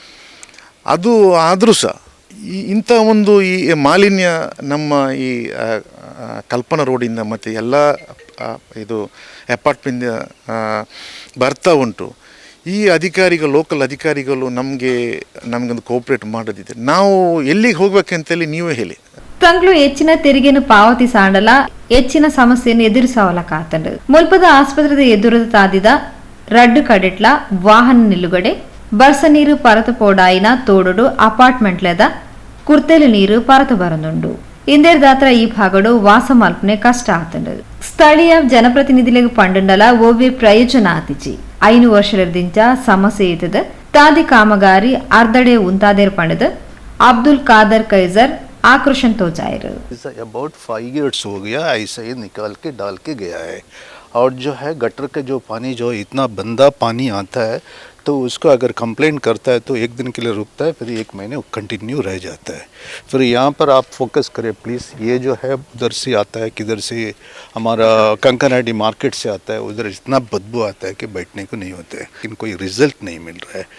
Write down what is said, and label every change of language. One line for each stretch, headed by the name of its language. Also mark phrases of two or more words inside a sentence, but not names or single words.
Kannada: ಅದು ಆದರೂ ಸಹ ಇಂಥ ಒಂದು ಈ ಮಾಲಿನ್ಯ ನಮ್ಮ ಈ ಕಲ್ಪನಾ ರೋಡಿಂದ ಮತ್ತು ಎಲ್ಲ ಇದು ಅಪಾರ್ಟ್ಮೆಂಟ್ ಬರ್ತಾ ಉಂಟು. ಈ ಲೋಕಲ್ ಅಧಿಕಾರಿಗಳು ನಮಗೊಂದು ಕೋಆಪ್ರೇಟ್ ಮಾಡೋದಿದೆ. ನಾವು ಎಲ್ಲಿಗೆ ಹೋಗ್ಬೇಕಂತೇಳಿ ನೀವೇ ಹೇಳಿ.
Tulu: ತಂಗ್ಳು ಹೆಚ್ಚಿನ ತೆರಿಗೆಯನ್ನು ಪಾವತಿಸಾಂಡಲ ಹೆಚ್ಚಿನ ಸಮಸ್ಯೆಯನ್ನು ಎದುರಿಸವಲ ಕಾತಂಡು ಮುಲ್ಪದ ಆಸ್ಪತ್ರೆದ ಎದುರದ ತಾದಿದ ರಡ್ಡು ಕಡೆಟ್ಲ ವಾಹನ ನಿಲ್ಲುಗಡೆ ಬರ್ಸ ನೀರು ಪರತು ಪೋಡಾಯಿನ ತೋಡುಡು ಅಪಾರ್ಟ್ಮೆಂಟ್ಲೆದ ಕುರ್ತೇಲು ನೀರು ಪರತು ಬರನುಂಡು. ಇಂದೇರ್ದಾತ್ರ ಈ ಭಾಗಡು ವಾಸ ಮಲ್ಪನೆ ಕಷ್ಟ ಆತಂಡು. ಸ್ಥಳೀಯ ಜನಪ್ರತಿನಿಧಿಗಳಿಗೆ ಪಂಡುಂಡಲ ಓವಿ ಪ್ರಯೋಜನ ಆತಿಚಿ 5 ವರ್ಷದಿಂದ ಸಮಸ್ಯೆ ಇದ್ದದ ತಾದಿ ಕಾಮಗಾರಿ ಅರ್ಧಡೆ ಉಂತಾದೇರ್ ಪಂಡದು ಅಬ್ದುಲ್ ಕಾದರ್ ಕೈಜರ್ आक्रोशन तो जाहिर
English: about 5 years
Hindi: हो गया ऐसे ही निकाल के डाल के गया है. और जो है गटर के जो पानी जो इतना गंदा पानी आता है तो उसको अगर कंप्लेंट करता है तो 1 दिन के लिए रुकता है, फिर 1 महीने कंटिन्यू रह जाता है. फिर यहाँ पर आप फोकस करें प्लीज़. ये जो है उधर से आता है, किधर से हमारा कंकनाडी मार्केट से आता है, उधर इतना बदबू आता है कि बैठने को नहीं होते, लेकिन कोई रिजल्ट नहीं मिल रहा है.